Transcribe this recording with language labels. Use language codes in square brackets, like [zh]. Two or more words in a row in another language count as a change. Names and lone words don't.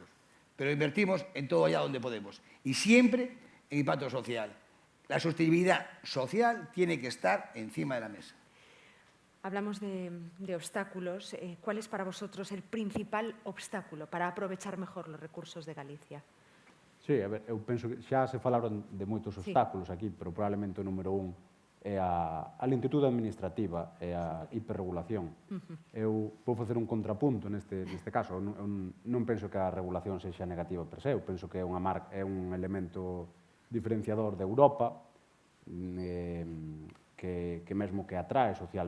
[es] Pero invertimos en todo allá donde podemos. Y siempre en impacto social. La sostenibilidad social tiene que estar encima de la mesa. Hablamos de obstáculos. ¿Cuál es para vosotros el principal obstáculo para aprovechar mejor los recursos de Galicia? [gl] Sí, a ver, eu penso que xa se falaron de moitos obstáculos aquí, pero probablemente o número un é a lentitude administrativa e a hiperregulación. Eu vou facer un contrapunto neste caso. Eu non penso que a regulación sexa negativa [la] per se. [gl] Eu penso que é un elemento diferenciador de Europa que mesmo que atrae socialmente.